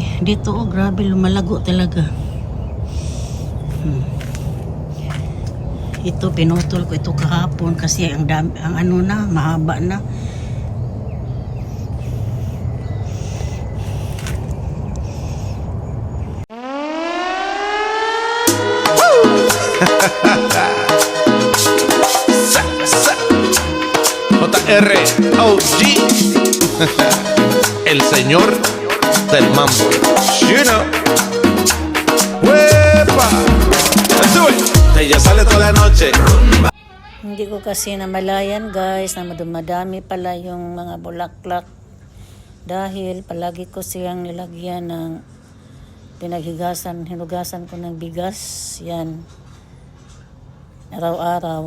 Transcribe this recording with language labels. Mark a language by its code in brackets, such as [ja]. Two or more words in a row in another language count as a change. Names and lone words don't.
[tl] Dito, oh, grabe, lumalago talaga. Ito, pinutol ko ito kahapon kasi ang dami, ang ano na, mahaba na. [es] JR OG El señor del mambo. [en] You know. [es] ¡Huepa! Ella sale toda la noche. [tl] Hindi ko kasi namalayan, guys, na madami pala yung mga bulaklak dahil palagi ko siyang nilagyan ng hinugasan ko ng bigas. Yan, araw-araw.